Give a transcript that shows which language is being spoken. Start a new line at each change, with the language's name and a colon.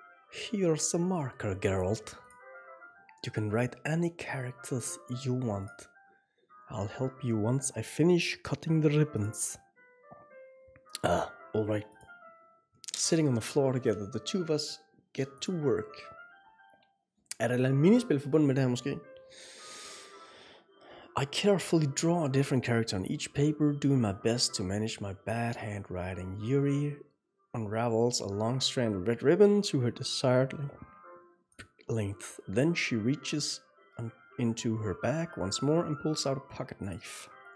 English: Here's a marker, Geralt. You can write any characters you want. I'll help you once I finish cutting the ribbons. Alright. Sitting on the floor together, the two of us get to work.
Danish: Er der et eller andet minispil forbundet med det her måske?
English: I carefully draw a different character on each paper, doing my best to manage my bad handwriting. Yuri unravels a long strand of red ribbon to her desired length. Then she reaches into her bag once more and pulls out a pocket knife.